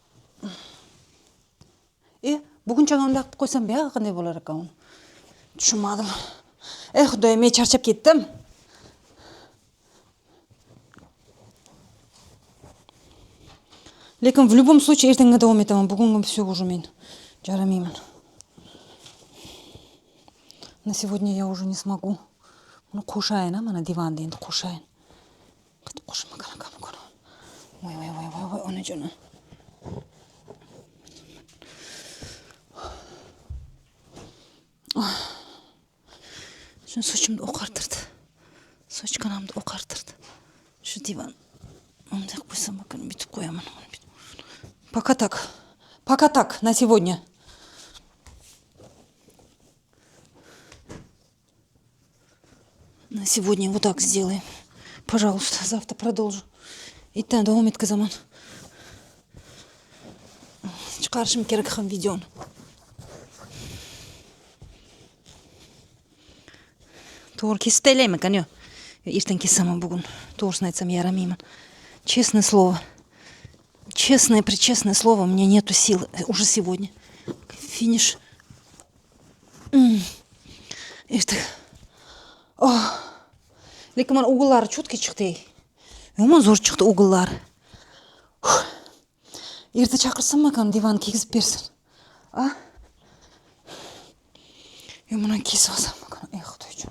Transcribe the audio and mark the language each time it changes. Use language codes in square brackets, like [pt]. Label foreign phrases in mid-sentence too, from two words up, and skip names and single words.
[uz] Bugunchaga unday qilib qo'ysam buyoqqa qanday bo'lar ekan uni? Tushunmadim. Xudoyim, men charchab ketdim. Lekin [ru] в любом случае [uz] ertanga davom etaman. Bugunga [ru] всё уже [uz] men jaramayman. [ru] На сегодня я уже не смогу. [uz] Buni qo'shayin, mana divanda endi qo'shayin. Qatib qo'shima qanaqa bo'lgan. Voy, onajon. Shuni sochimni oqartirdi. Soch kanamni oqartirdi. Shu divan. Bunday qo'ysam ekan, bitib qo'yaman. [ru] Пока так на сегодня. На сегодня вот так сделаем. Пожалуйста, завтра продолжу. [uz] Ertadan davom etkazaman. Chiqarishim kerak ham videoni. To'g'ri kesib taylayman ekan-yo. Ertaga kesaman bugun. To'g'risini aytsam yaramayman. [ru] Честное слово. Честное слово, у меня нету сил уже сегодня. Финиш. [uz] Ertaga. Lekin mana o'g'illari cho'tka chiqdi. Yomon zo'r chiqdi o'g'illari. Erta chaqirsam ekan divan kegizib bersin. Mana kesib olsam ekan. Xudoyjon.